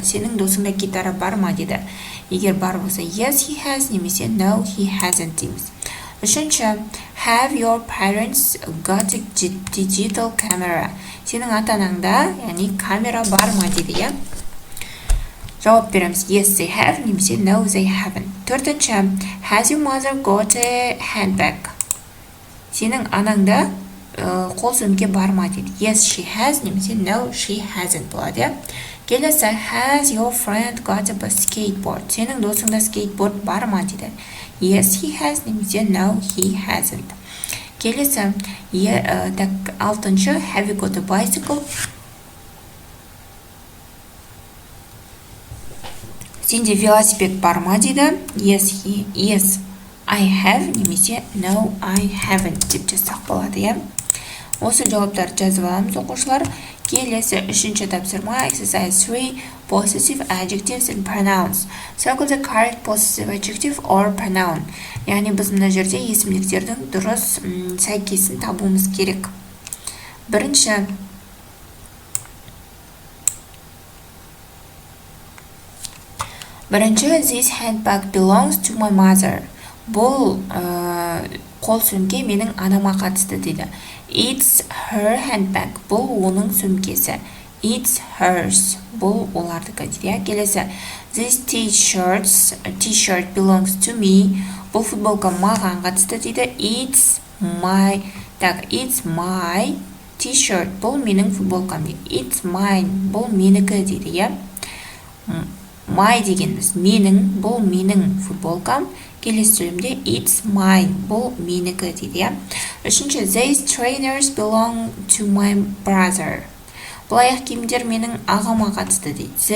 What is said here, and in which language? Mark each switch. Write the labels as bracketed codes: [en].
[kk] Сенің досыңда гитара бар ма дейді. Егер бар болса [en] yes, he has, [kk] немесе [en] no, he hasn't [kk] дейміз. Үшінші, [en] have your parents got a digital camera? [kk] Сенің ата-анаңда, яғни камера бар ма дейді. Жауап береміз. [en] Yes, they have, [kk] немесе [en] no, they haven't. [kk] Төртінші, [en] has your mother got a handbag? [kk] Сенің анаңда қол сөмке бар ма дейді. [en] Yes, she has, [kk] немесе [en] no, she hasn't [kk] болады. Келесі, [en] has your friend got a skateboard? [kk] Сенің досыңда скейтборд бар ма дейді. [en] Yes, he has, [kk] немесе [en] no, he hasn't. [kk] Келесі, алтыншы, [en] have you got a bicycle? [kk] Сенде велосипед бар ма дейді. [en] Yes, I have, [kk] немесе [en] no, I haven't [kk] деп жазсақ болады. Осы жауаптарды жазып аламыз оқушылар. Келесі үшінші тапсырма [en] exercise 3, possessive adjectives and pronouns. Circle the correct possessive adjective or pronoun. [kk] Яғни біз мына жерде есімдіктердің дұрыс сәйкесін табуымыз керек. Бірінші, [en] this handbag belongs to my mother. [kk] Бұл қол сөмке менің анама қатысты дейді. [en] It's her handbag. [kk] Бұл оның сөмкесі. [en] It's hers. [kk] Бұл олардікі дейді. Келесі, [en] this t-shirt belongs to me. [kk] Бұл футболка маған қатысты дейді. [en] It's my t-shirt. [kk] Бұл менің футболкам дейді. [en] It's mine. [kk] Бұл менікі дейді. My дегеніміз менің, бұл менің футболкам. Келесі сөйлемде [en] it's mine, [kk] бұл менікі дейді. Үшінші, [en] these trainers belong to my brother. [kk] Бұл аяқ киімдер менің ағама қатысты дейді.